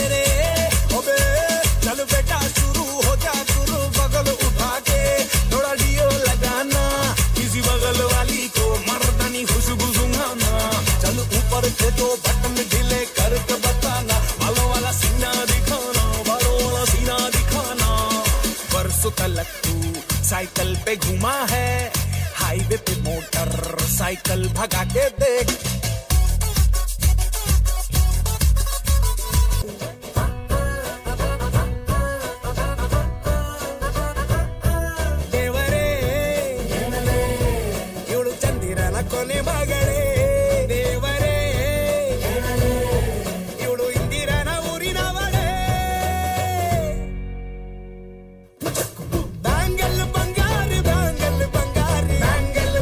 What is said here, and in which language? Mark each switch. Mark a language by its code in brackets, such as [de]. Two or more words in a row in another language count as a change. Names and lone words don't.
[hi] रे ओबे चल बेटा शुरू हो जा शुरू, बगल उठा के थोड़ा डियो लगाना, किसी बगल वाली को मर्दानी खुशबू सुंघाना, चल ऊपर से तो बटन ढीले करके बताना, बालों वाला सीना दिखाना, बालों वाला सीना दिखाना, बरसों तक तू साइकिल पे घुमा है, हाईवे पे मोटर साइकिल भगा के देख, [kn] ದೇವರೇ ಇವಳು ಚಂದಿರನ ಕೊನೆ ಮಗಳೇ, ದೇವರೇ ಇವಳು ಇಂದಿರನ ಊರಿನವಳೇ, ಬ್ಯಾಂಗಲ್ ಬಂಗಾರಿ ಬ್ಯಾಂಗಲ್ ಬಂಗಾರಿ ಬ್ಯಾಂಗಲ್